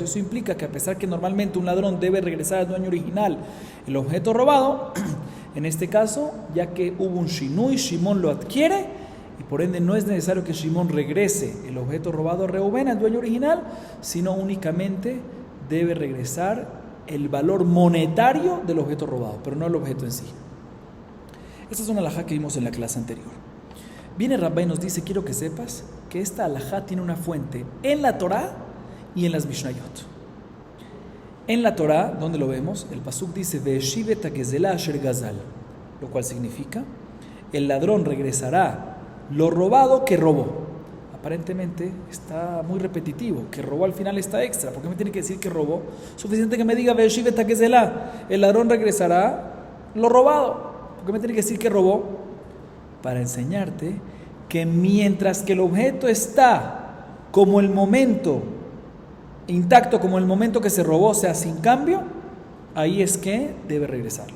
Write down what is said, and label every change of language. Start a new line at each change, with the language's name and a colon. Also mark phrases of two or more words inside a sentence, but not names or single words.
Spanish: Eso implica que a pesar que normalmente un ladrón debe regresar al dueño original el objeto robado, en este caso, ya que hubo un Shinui, Shimón lo adquiere y por ende no es necesario que Shimón regrese el objeto robado a Reubén, al dueño original, sino únicamente debe regresar el valor monetario del objeto robado, pero no el objeto en sí. Esta es una halajá que vimos en la clase anterior. Viene Rabba y nos dice, quiero que sepas que esta halajá tiene una fuente en la Torá y en las Mishnayot. En la Torá, ¿dónde lo vemos? El pasuk dice,
Hebrew: והשיב את הגזלה אשר גזל,
Spanish: lo cual significa, el ladrón regresará lo robado que robó. Aparentemente está muy repetitivo, que robó al final está extra. ¿Por qué me tiene que decir que robó? Suficiente que me diga,
Hebrew: והשיב את הגזלה,
Spanish: el ladrón regresará lo robado. ¿Por qué me tiene que decir que robó? Para enseñarte que mientras que el objeto está como el momento intacto, como el momento que se robó, o sea, sin cambio, ahí es que debe regresarlo.